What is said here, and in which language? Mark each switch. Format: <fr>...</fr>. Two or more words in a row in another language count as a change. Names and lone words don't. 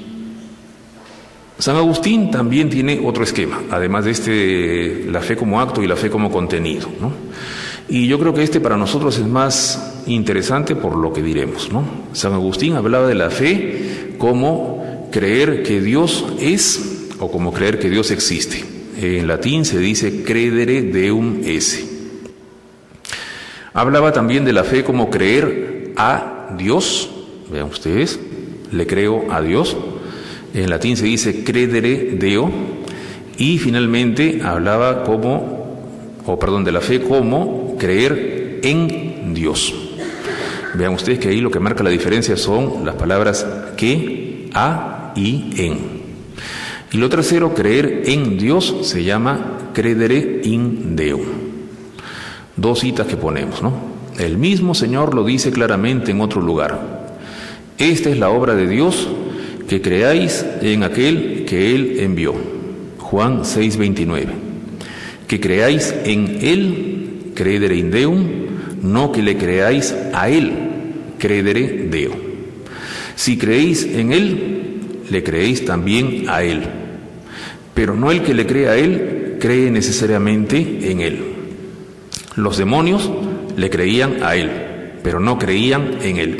<es>San Agustín también tiene otro esquema, además de la fe como acto y la fe como contenido, ¿no? Y yo creo que para nosotros es más interesante por lo que diremos, ¿no? San Agustín hablaba de la fe como creer que Dios es, o como creer que Dios existe. En latín se dice</es> <la>credere deum esse.</la> <es>Hablaba también de la fe como creer a Dios. Vean ustedes, le creo a Dios. En latín se dice</es> <la>credere Deo.</la> <es>Y finalmente hablaba de la fe como creer en Dios. Vean ustedes que ahí lo que marca la diferencia son las palabras que, a y en. Y lo tercero, creer en Dios, se llama</es> <la>credere in Deum.</la> <es>Dos citas que ponemos, ¿no? El mismo Señor lo dice claramente en otro lugar. Esta es la obra de Dios, que creáis en aquel que Él envió. Juan 6:29. Que creáis en Él,</es> <la>credere in Deum,</la> <es>no que le creáis a Él,</es> <la>credere Deo.</la> <es>Si creéis en Él, le creéis también a Él. Pero no el que le cree a Él, cree necesariamente en Él. Los demonios le creían a Él, pero no creían en Él.</es>